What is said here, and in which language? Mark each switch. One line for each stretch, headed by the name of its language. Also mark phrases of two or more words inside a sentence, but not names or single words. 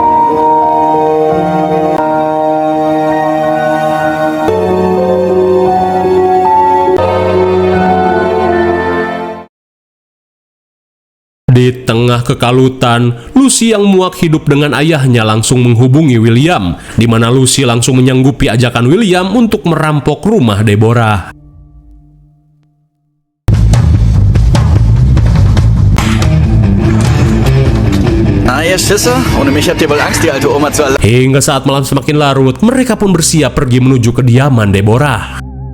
Indonesian: Di tengah kekalutan, Lucy yang muak hidup dengan ayahnya langsung menghubungi William, di mana Lucy langsung menyanggupi ajakan William untuk merampok rumah Deborah.
German: Ah, ihr Schisser? Ohne mich habt ihr wohl Angst, die alte Oma zu erleiden.
Indonesian: Hingga saat malam semakin larut, mereka pun bersiap pergi menuju kediaman Deborah.